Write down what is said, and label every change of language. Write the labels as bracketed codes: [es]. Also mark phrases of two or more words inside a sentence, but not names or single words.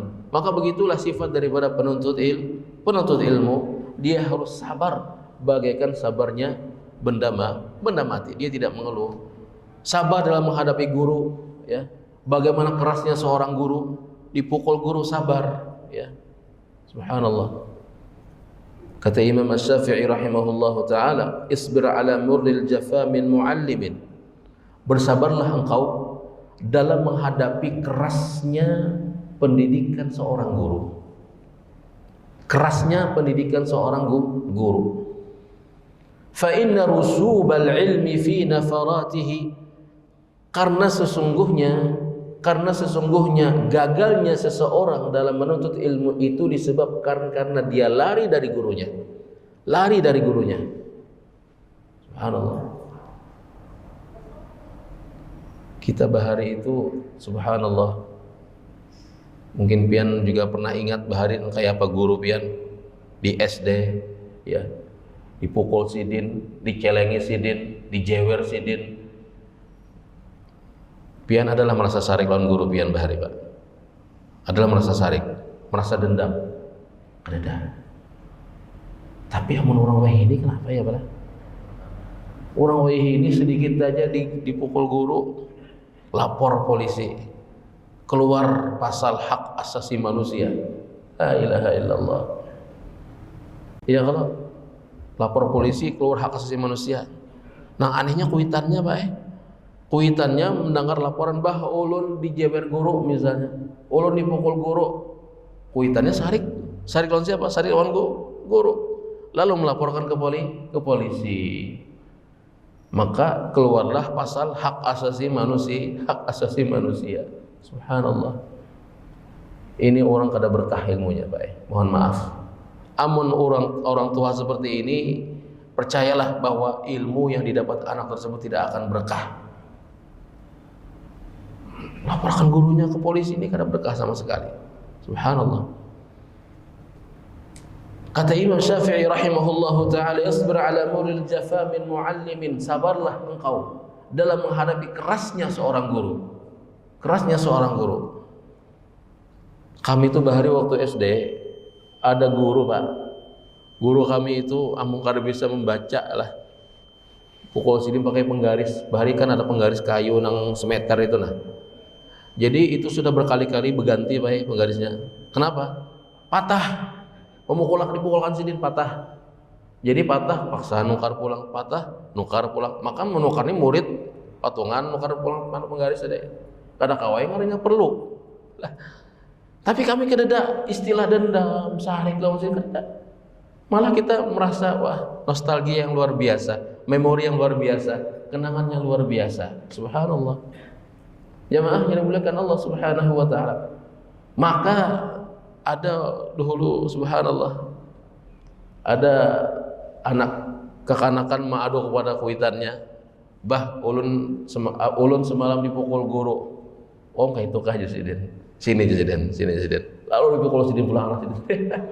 [id] Maka begitulah sifat daripada penuntut ilmu, dia harus sabar bagaikan sabarnya benda mati. Dia tidak mengeluh. Sabar dalam menghadapi guru, ya. Bagaimana kerasnya seorang guru, dipukul guru sabar, ya. Subhanallah. Kata Imam Asy-Syafi'i [ar] rahimahullahu taala, "Isbir ala murril jafa min muallimin." [id] Bersabarlah engkau dalam menghadapi kerasnya pendidikan seorang guru. Kerasnya pendidikan seorang guru. [ar] Fa inna rusubal ilmi fi nafaratihi, [id] karena sesungguhnya gagalnya seseorang dalam menuntut ilmu itu disebabkan karena dia lari dari gurunya. Subhanallah. [bjn] Kita bahari itu, subhanallah, mungkin pian juga pernah ingat bahari kayak apa guru pian di SD, ya. Dipukul sidin, dicelengi sidin, dijewer sidin. Pian adalah merasa sarik lawan guru pian bahari, Pak. Adalah merasa sarik, [id] merasa dendam. Ada. Tapi yang orang weh ini kenapa ya, Pak? Orang weh ini sedikit aja dipukul guru, lapor polisi. Keluar pasal hak asasi manusia. [ar] La ilaha illallah. [id] Iya kalau lapor polisi, keluar hak asasi manusia. [bjn] Nah anehnya kuitannya, Pak, kuitannya mendengar laporan bah ulun dijewer guru misalnya, ulun dipukul guru, kuitannya sarik lawan siapa? Sarik lawan guru, [id] lalu melaporkan ke polisi. Maka keluarlah pasal hak asasi manusia. Subhanallah. [bjn] Ini orang kada berkah ilmunya, Pak. [id] Mohon maaf. Amun orang tua seperti ini, percayalah bahwa ilmu yang didapat anak tersebut tidak akan berkah. [bjn] Laporkan gurunya ke polisi, ini kada berkah sama sekali. [id] Subhanallah. Kata Imam Syafi'i [ar] rahimahullahu ta'ala, "Isbir ala muril jafa min muallimin." [id] Sabarlah engkau dalam menghadapi kerasnya seorang guru. Kerasnya seorang guru. [bjn] Kami itu bahari waktu SD ada guru, Pak. Guru kami itu amun kada bisa membaca lah. Pukul sini pakai penggaris. Bahari kan ada penggaris kayu nang semeter itu nah. [id] Jadi itu sudah berkali-kali berganti Pak penggarisnya. Kenapa? Patah. [bjn] Pemukulan dipukulkan sidin patah. Jadi patah, paksa nukar pulang, patah, nukar pulang. Maka menukarnya murid patungan nukar pulang mana penggaris ada. Kada kawai ngarinya perlu. Lah. Tapi kami kada istilah dendam, sarik lawan sini kada. [id] Malah kita merasa wah, nostalgia yang luar biasa, memori yang luar biasa, kenangan yang luar biasa. Subhanallah. Jamaah yang dimuliakan Allah [ar] Subhanahu wa taala. [bjn] Maka ada dahulu subhanallah ada anak kekanakan ma'adu kepada kuitannya, bah ulun semalam dipukul guru. Oh kayak itu kah Jusiden, sini Jusiden lalu dipukul sidin pulang anak sidin.